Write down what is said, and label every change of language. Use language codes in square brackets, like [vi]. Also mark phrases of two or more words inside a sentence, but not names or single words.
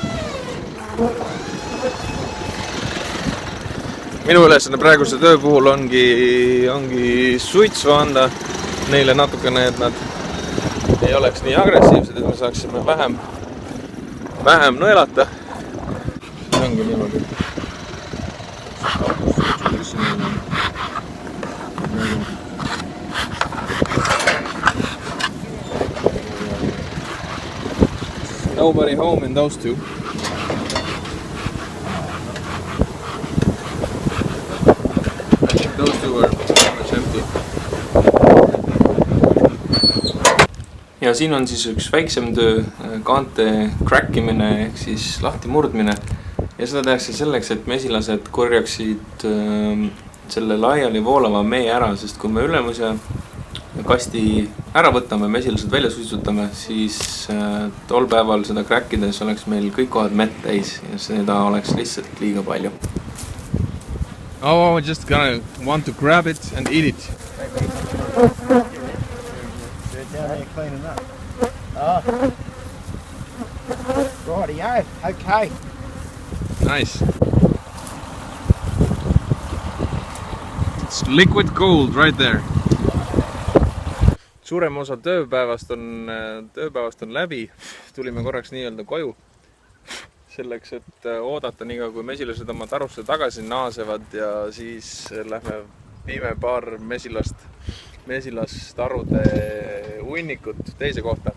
[et] Minu ülesanne praeguse töö puhul ongi suitsu anda neile natukene, et nad ei oleks nii agressiivsed, et me saaksime vähem nõelata. See ongi niimoodi. [en] Nobody home in those two. Those two are pretty much empty. [et] Ja siin on siis üks väiksem töö, kaante crackimine ehk siis lahti murdmine. Ja seda tehakse selleks, et mesilased korjaksid selle laiali voolava mee ära, sest kui me ülemuse kasti ära võtame, mesilased välja suitsutame, siis tol päeval seda crackides oleks meil kõik kohad mett täis ja seda oleks lihtsalt liiga palju. [en] Oh, I just gonna want to grab it and eat it. They're down there cleaning up. Oh. Rightio, okay. Nice. It's liquid gold right there. [et] Suurem osa tööpäevast on läbi. Tulime korraks nii-öelda koju. Selleks, et oodata nii kui mesilased oma tarusse tagasi naasevad ja siis lähme viime paar mesilastarude hunnikut teise kohta.